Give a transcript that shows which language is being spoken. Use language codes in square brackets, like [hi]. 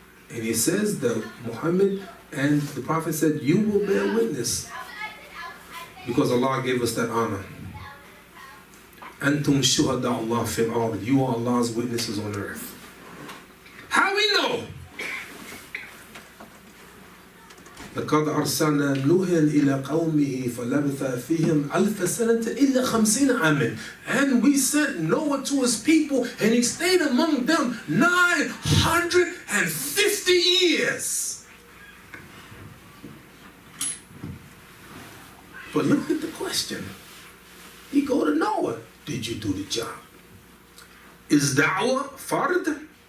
[en] And he says that Muhammad and the Prophet said, you will bear witness. Because Allah gave us that honor. [ar] Antum shuhada Allah fil ard. [en] You are Allah's witnesses on earth. How we know? [ar] لقد أرسلنا نوحا إلى قومه فلبث فيهم ألف سنة إلا 50 عاما. [en] And we sent Noah to his people and he stayed among them 950 years. But look at the question. He go to Noah. Did you do the job? Is da'wah fard?